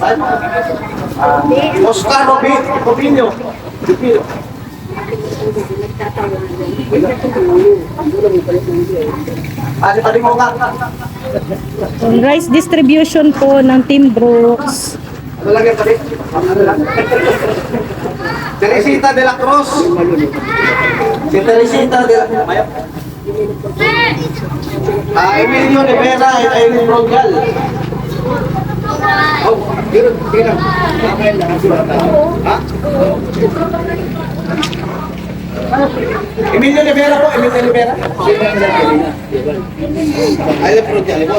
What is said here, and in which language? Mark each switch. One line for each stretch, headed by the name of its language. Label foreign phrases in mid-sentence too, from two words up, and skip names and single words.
Filipino: Oscar Robinho. Tadi mo ka.
English: Rice distribution
Filipino: po ng Team Brooks. Ano lagi tadi? Teresita de la Cruz. Si Teresita de la Cruz. Emilio Rivera and Aileen Rogal. Oh, tira. Ha? Emilio Rivera po, Emilio Rivera. Aileen Rogal.